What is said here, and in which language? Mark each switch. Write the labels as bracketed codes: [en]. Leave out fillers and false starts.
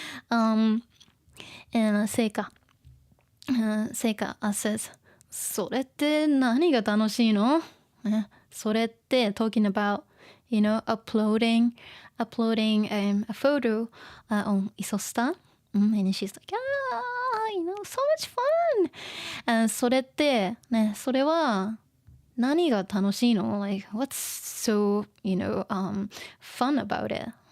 [en] And Seika says [ja] それって何が楽しいの？それって [en] talking about uploading a photo on Isosta. And she's like, so much fun. [ja] それってね、それは何が楽しいの？ [en] Like, what's so, fun about it?